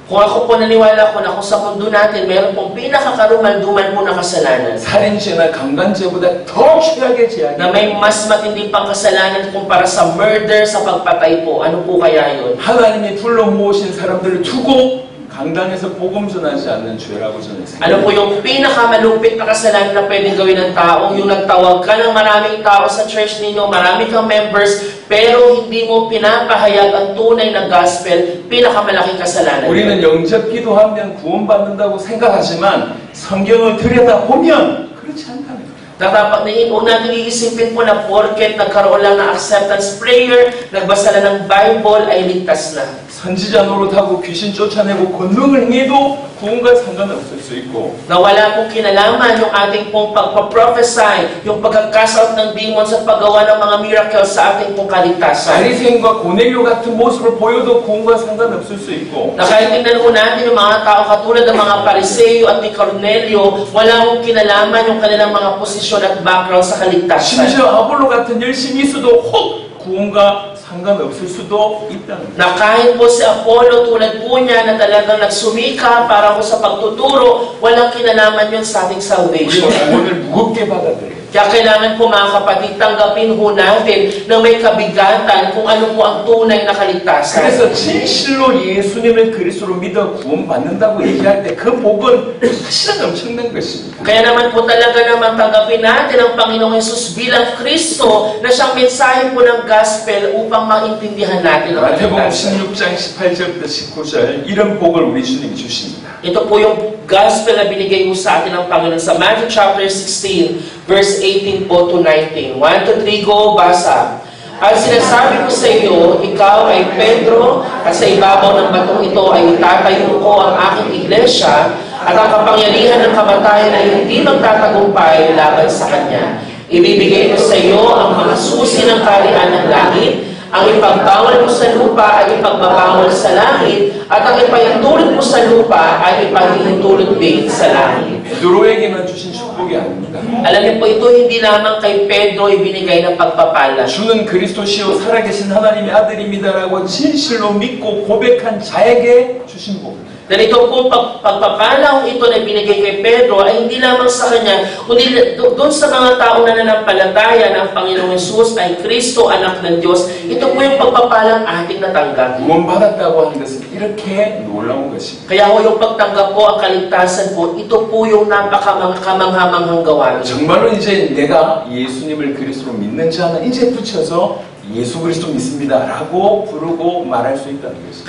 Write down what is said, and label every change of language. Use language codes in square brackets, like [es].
[tl] Kung ako po naniwala ko na kung sa mundo natin, meron pong pinakakarumalduman po na kasalanan. [ko] 살인죄나 강간죄보다 더 최악의 죄악이 [tl] Na may mas matindi pang kasalanan kumpara sa murder, sa pagpatay po. Ano po kaya yun? [ko] 하나님이 불러 모으신 사람들을 두고 강단에서 복음 전하지 않는 죄라고 저는 [tl] Ano po [ko] 생각합니다. [tl] yung pinakamalupit na kasalanan na pwedeng gawin ng tao? Yung nagtawag ka ng maraming tao sa church ninyo, marami kang members, pero hindi mo pinapahayag ang tunay na gospel, pinakamalaking kasalanan. [ko] 우리는 영접 기도하면 구원받는다고 생각하지만 성경을 들여다보면 그렇지 않다는 거예요. [tl] Dapat huwag natin iisipin po na porket nagkaroon lang ng acceptance prayer, nagbasa lang ng Bible, ay ligtas na. [ko] 선지자 노릇하고 귀신 쫓아내고 권능을 행해도 구원과 상관없을 수 있고 [tl] Na wala pong kinalaman yung ating pong pagpaprophesy, yung pagkakast out ng demons at paggawa ng mga miracles sa ating pong kaligtasan. [ko] 바리새인과 고넬료 같은 모습을 보여도 구원과 상관없을 수 있고 [tl] Na kahit tingnan po natin yung mga tao katulad ng mga Pariseo at ni Cornelio, wala pong kinalaman yung kanilang mga posisyon at background sa kaligtasan. [ko] 심지어 아볼로 같은 열심히 있어도 혹 구원과 상관없을 수도 있다는 거예요. [tl] Na kahit po si Apollo tulad po niya na talagang nagsumika para po sa pagtuturo, walang kinalaman yun sa ating salvation. [ko] 우리는 구원을 무겁게 받아들여요. [tl] Kaya kailangan po mga kapatid, tanggapin ho natin na may kabigatan kung ano po ang tunay na kaligtasan. [ko] 그래서 진실로 예수님을 그리스도로 믿어 구원받는다고 얘기할 때 그 복은 사실은 엄청난 것입니다. [tl] Kaya naman po talaga naman tanggapin natin ang Panginoong Jesus bilang Kristo na siyang mensahe po ng gospel upang maintindihan natin ang [ko] 마태복음 [tl] kaligtasan. [ko] 16장 18절부터 19절 이런 복을 우리 주님이 주십니다. [tl] Ito po yung gospel na binigay mo sa atin ng Panginoon sa Matthew chapter 16, verse 18 po to 19. [en] 1 to 3, go, [tl] basa. At sinasabi ko sa iyo, ikaw ay Pedro, at sa ibabaw ng batong ito ay itatayo ko ang aking iglesia, at ang kapangyarihan ng kamatayan ay hindi magtatagumpay laban sa kanya. Ibibigay ko sa iyo ang mga susi ng kaharian ng langit. Ang ipagbawal mo sa lupa ay ipagbabawal sa langit, at ang ipahintulot mo sa lupa ay ipahintulot din sa langit. [ko] 베드로에게만 주신 축복이 아닙니다. [tl] Alam niyo po, ito hindi lamang kay Pedro ibinigay ng pagpapala. [ko] 주는 그리스도시요 살아계신 하나님의 아들입니다라고 진실로 믿고 고백한 자에게 주신 복. [tl] Dahil ito po pagpapalaw ito na binigay kay Pedro ay hindi lamang sa kanya, kundi doon sa mga tao na nanampalataya na ang Panginoong Jesus ay Kristo, anak ng Diyos. Ito po yung pagpapalang ating natanggap. [ko] 구원받았다고 하는 것은 이렇게 놀라운 것입니다. [tl] Kaya ho yung pagtanggap po, ang kaligtasan po, ito po yung napakamanghamanghang gawain. [ko] 정말로 이제 내가 예수님을 그리스도로 믿는 자는 이제 붙여서 예수 그리스도 믿습니다라고 부르고 말할 수 있다는 것입니다.